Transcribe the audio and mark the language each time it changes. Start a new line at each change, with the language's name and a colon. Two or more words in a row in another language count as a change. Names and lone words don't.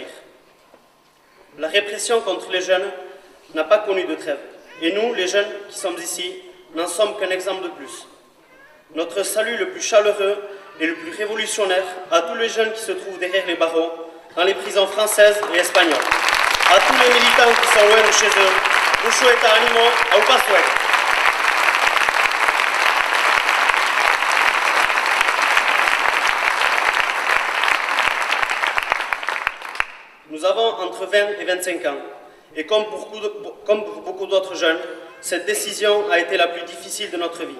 French: La répression contre les jeunes n'a pas connu de trêve. Et nous, les jeunes qui sommes ici, n'en sommes qu'un exemple de plus. Notre salut le plus chaleureux et le plus révolutionnaire à tous les jeunes qui se trouvent derrière les barreaux, dans les prisons françaises et espagnoles. A tous les militants qui sont loin de chez eux,
Basque: mucho eta ánimo, aupa suerte.
French: Nous avons entre 20 et 25 ans, et comme pour beaucoup d'autres jeunes, cette décision a été la plus difficile de notre vie.